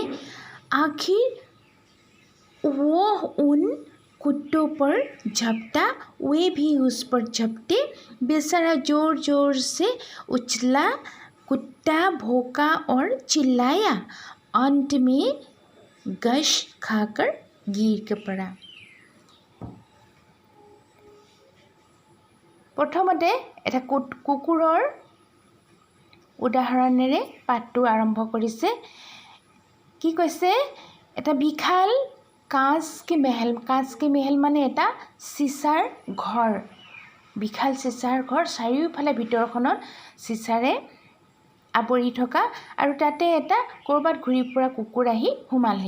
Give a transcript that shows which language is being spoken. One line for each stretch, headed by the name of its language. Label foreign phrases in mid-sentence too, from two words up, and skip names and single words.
Hindi: आखिर वो उन कुत्तों पर झपटा, वे भी उस पर झपटे। बेचारा जोर जोर से उछला, कुत्ता भौंका और चिल्लाया। अंत में गश खाकर गिर के पड़ा।
Assamese: প্ৰথমতে এটা কুকুৰৰ উদাহৰণেৰে পাঠটো আৰম্ভ কৰিছে। কি কৈছে, এটা বিশাল
Hindi: काँच के महल
Assamese: মানে এটা চিচাৰ ঘৰ, বিশাল চিচাৰ ঘৰ, চাৰিওফালে ভিতৰখনত চিচাৰে আৱৰি থকা আৰু তাতে এটা ক'ৰবাত ঘূৰি ফুৰা কুকুৰ আহি সোমালহি।